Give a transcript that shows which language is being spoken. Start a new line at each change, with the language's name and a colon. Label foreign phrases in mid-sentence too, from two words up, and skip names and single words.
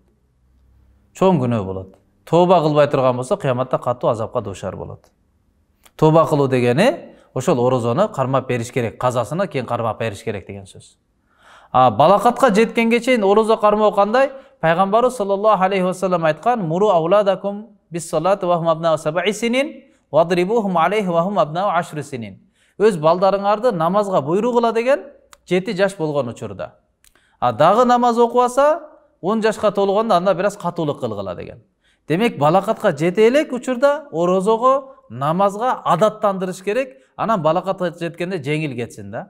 Kyrgyz: Чоң күнөө болот. Тооба кылбай турган болсо, кыяматта катуу азапка дуушар болот. Тооба кылуу дегени ошол орозону кармап бериш керек, казасына кийин кармап бериш керек деген сөз. Балакатка жеткенге чейин орозо кармоо кандай?
Arabic: Пайгамбарыбыз صلى الله عليه وسلم айткан: "مروا أولادكم بالصلاة وهم أبناء 7 سنين واضربوهم عليها وهم أبناء 10 سنين."
Kyrgyz: Өз балдарыңарды намазга буйрук кыла деген 7 жаш болгон учурда. Дагы намаз окубаса, 10 жашка толгондо анда бир аз катуулук кылгыла деген. Демек, балакатка жете элек учурда орозого, намазга адаттандырыш керек, анан балакатка жеткенде жеңил кетсин да.